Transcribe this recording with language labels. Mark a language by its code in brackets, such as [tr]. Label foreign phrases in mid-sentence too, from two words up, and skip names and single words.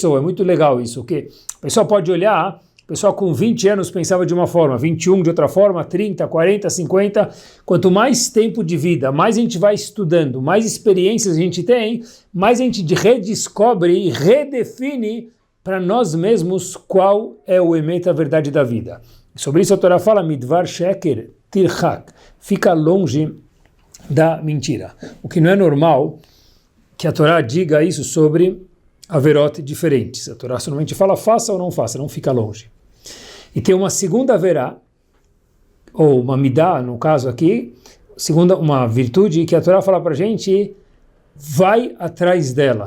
[pt] É muito legal isso, porque a pessoa pode olhar, a pessoa com 20 anos pensava de uma forma, 21 de outra forma, 30, 40, 50. Quanto mais tempo de vida, mais a gente vai estudando, mais experiências a gente tem, mais a gente redescobre e redefine para nós mesmos qual é o emet, a verdade da vida. Sobre isso a Torá fala, [he] מדבר שקר תרחק, [pt] fica longe da mentira. O que não é normal que a Torá diga isso sobre averot diferentes. A Torá somente fala faça ou não faça, não fica longe. E tem uma segunda verá, ou uma midá, no caso aqui, segunda, uma virtude que a Torá fala para a gente, vai atrás dela.